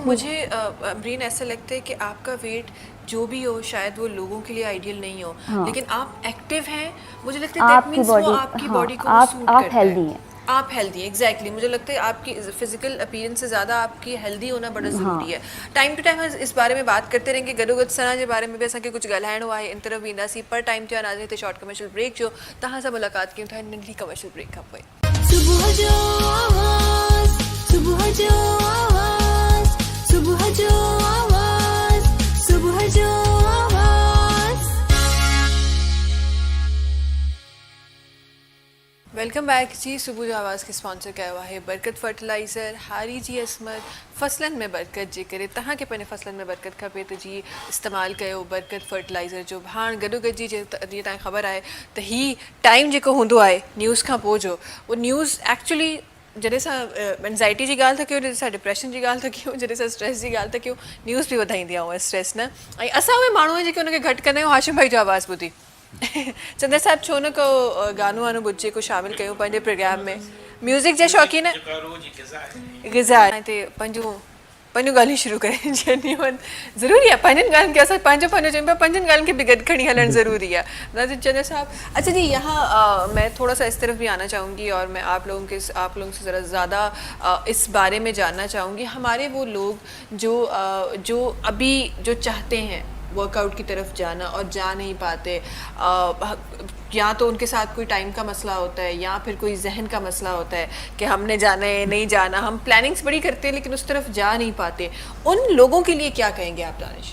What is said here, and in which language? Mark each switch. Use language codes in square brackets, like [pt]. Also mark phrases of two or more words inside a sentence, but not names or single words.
[ur] مجھے امرین ایسا لگتا ہے کہ آپ کا ویٹ جو بھی ہو شاید وہ لوگوں کے لیے آئیڈیل نہیں ہو، لیکن آپ ایکٹو ہیں، مجھے لگتا ہے [en] that means [ur] وہ آپ کی باڈی کو سوٹ کرتا ہے. آپ ہیلدی ہیں, آپ ہیلدی، ایگزیکٹلی مجھے لگتا ہے آپ کی [en] physical appearance [ur] سے زیادہ آپ کی ہیلدی ہونا بڑا ضروری ہے. [en] time to time [ur] اس بارے میں بات کرتے رہیں گے, [sd] गॾोगॾु सना जे बारे में भी असांखे कुछ ॻाल्हाइणो आहे, इन तरफ़ ईंदासीं, पर टाइम थियो आहे नाज़रीन [en] short commercial break [sd] जो तव्हां सां मुलाक़ात कयूं था नंढी [en] commercial break [sd] खां पोइ। सुबह जो आवाज़, सुबह जो आवाज़, सुबह जो आवाज़, सुबह जो आवाज़। [en] welcome back ji. [sd] सुबह जो आवाज़ के स्पॉन्सर कयो आहे बरकत फर्टिलाइज़र, हारी जी असमत, फसलन में बरकत जे करे तव्हां खे पंहिंजे फसलन में बरकत खपे त जी इस्तेमालु कयो बरकत फर्टिलाइज़र जो। हाणे गॾोगॾु जी जीअं तव्हांखे ख़बर आहे त ही टाइम जेको हूंदो आहे न्यूज़ खां पोइ जो, उहो [en] news actually [sd] जॾहिं असां एंज़ाइटी जी ॻाल्हि था कयूं, जॾहिं असां डिप्रेशन जी ॻाल्हि था कयूं, जॾहिं असां स्ट्रेस जी ॻाल्हि था कयूं, न्यूज़ बि वधाईंदी आहे उहा स्ट्रेस न। ऐं असां उहे माण्हू आहियूं जेके उनखे घटि कंदा आहियूं हाशिम भाई जो आवाज़ ॿुधी चंदर साहब छो न को गानो वानो ॿुधिजे को शामिल कयूं पंहिंजे प्रोग्राम में। म्यूज़िक जा शौक़ीन ग़िज़ा ते पंहिंजूं ॻाल्हियूं शुरू करें जेन्युइन ज़रूरी आहे, पंहिंजनि ॻाल्हियुनि खे असां पंहिंजो चऊं पिया, पंहिंजनि ॻाल्हियुनि खे बि गॾु खणी हलणु ज़रूरी है। [ur] ناظرین چندر صاحب، اچھا جی یہاں میں تھوڑا سا اس طرف بھی آنا چاہوں گی اور میں آپ لوگوں سے ذرا زیادہ اس بارے میں جاننا چاہوں گی. ہمارے وہ لوگ جو ابھی جو چاہتے ہیں ورک آؤٹ کی طرف جانا اور جا نہیں پاتے، یا تو ان کے ساتھ کوئی ٹائم کا مسئلہ ہوتا ہے یا پھر کوئی ذہن کا مسئلہ ہوتا ہے کہ ہم نے جانا ہے نہیں جانا، ہم پلاننگز بڑی کرتے ہیں لیکن اس طرف جا نہیں پاتے، ان لوگوں کے لیے کیا کہیں گے آپ دانش?